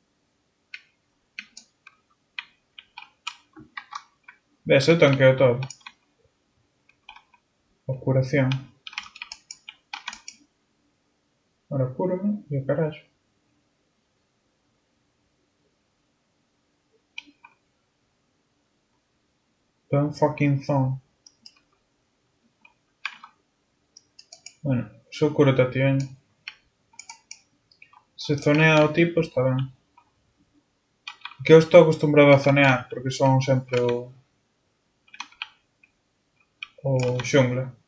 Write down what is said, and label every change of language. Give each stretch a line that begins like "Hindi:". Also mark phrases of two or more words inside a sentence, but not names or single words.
Galician: Ves, eu tanqueo todo. Curación. Ahora cúrame e o caraxo.
English: Don't fucking phone.
Galician: Bueno, só cúrate a ti, veña. Se zonea o tipo está ben. Que eu estou acostumbrado a zonear porque son sempre o xungla.